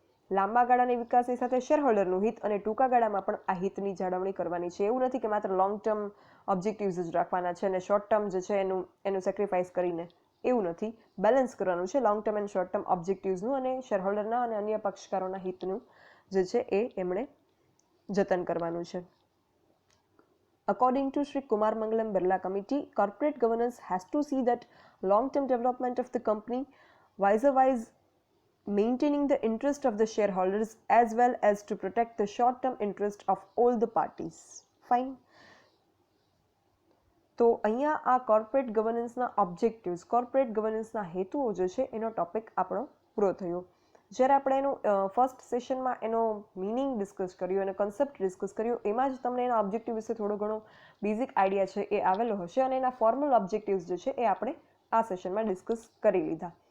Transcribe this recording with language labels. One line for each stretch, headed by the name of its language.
Gujarati: લાંબા ગાળાની વિકાસની સાથે શેરહોલ્ડરનું હિત અને ટૂંકા ગાળામાં પણ આ હિતની જાળવણી કરવાની છે. એવું નથી કે માત્ર લોંગ ટર્મ ઓબ્જેક્ટિવ્સ જ રાખવાના છે અને શોર્ટ ટર્મ જે છે એનું સેક્રિફાઈસ કરીને, એવું નથી. બેલેન્સ કરવાનું છે long term and short term ઓબ્જેક્ટિવ્સનું અને શેરહોલ્ડરના અને અન્ય પક્ષકારોના હિતનું જે છે એ એમણે જતન કરવાનું છે.
English: According to Sri Kumar Mangalam Birla Committee, corporate governance has to see that long-term development of the company, vis-a-vis maintaining the interest of the shareholders as well as to protect the short-term interest of all the parties. Fine.
Gujarati: તો અહીંયા આ corporate ગવર્નન્સના objectives, corporate ગવર્નન્સના હેતુઓ જે છે એનો topic આપણો પૂરો થયો. જ્યારે આપણે એનું ફર્સ્ટ સેશનમાં એનો મિનિંગ ડિસ્કસ કર્યો અને કન્સેપ્ટ ડિસ્કસ કર્યો, એમાં જ તમને એના ઓબ્જેક્ટિવ વિશે થોડો ઘણો બેઝિક આઈડિયા છે એ આવેલો હશે અને એના ફોર્મલ ઓબ્જેક્ટિવ્સ જે છે એ આપણે આ સેશનમાં ડિસ્કસ કરી લીધા.